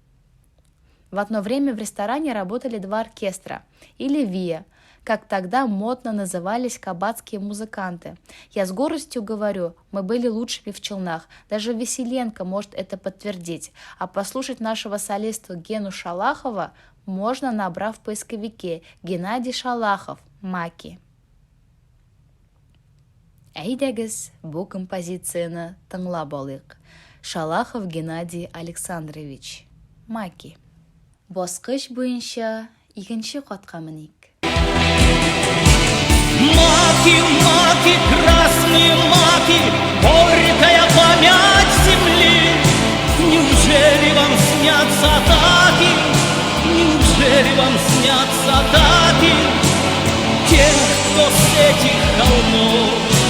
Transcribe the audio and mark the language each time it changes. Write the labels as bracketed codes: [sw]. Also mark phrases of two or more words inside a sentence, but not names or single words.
[ru] В одно время в ресторане работали 2 оркестра, или ВИА, как тогда модно назывались кабацкие музыканты. Я с гордостью говорю, мы были лучшими в Челнах. Даже Веселенко может это подтвердить. А послушать нашего солиста Гену Шалахова можно, набрав в поисковике Геннадий Шалахов, Маки. [tt] Әйдәгез, бу композицияны тыңлап алыйк. Шалахов Геннадий Александрович, Маки. Баскыч буенча 2-нче катка меник. [ru] Маки, маки, красные маки, горькая память земли. Неужели вам снятся атаки? Неужели вам снятся атаки тех, кто с этих холмов